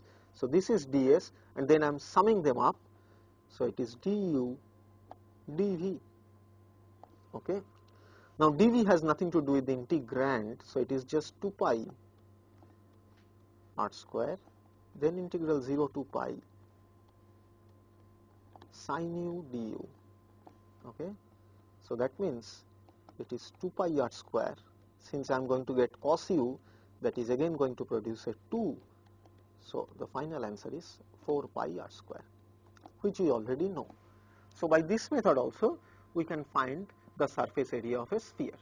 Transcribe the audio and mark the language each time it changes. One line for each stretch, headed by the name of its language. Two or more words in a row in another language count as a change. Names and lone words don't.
English: So this is ds, and then I am summing them up, so it is du dv. Okay. Now dv has nothing to do with the integrand, so it is just 2 pi r square, then integral 0 to pi sine u du. Okay. So that means it is 2 pi r square. Since I am going to get cos u, that is again going to produce a 2. So the final answer is 4 pi r square, which we already know. So by this method also we can find the surface area of a sphere.